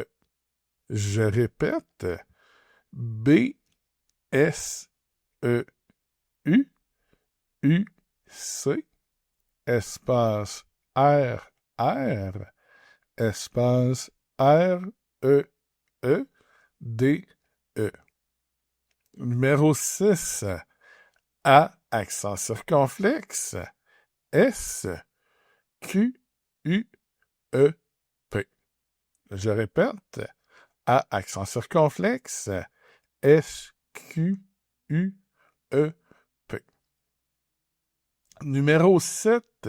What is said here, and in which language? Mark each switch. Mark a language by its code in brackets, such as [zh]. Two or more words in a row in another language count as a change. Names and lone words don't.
[fr] Je répète, B-S-E-U-C, espace R-R, espace R-E-E-D-E. Numéro 6. A, accent circonflexe, S-Q-U-E-P. Je répète, A, accent circonflexe, S-Q-U-E-P. Numéro 7.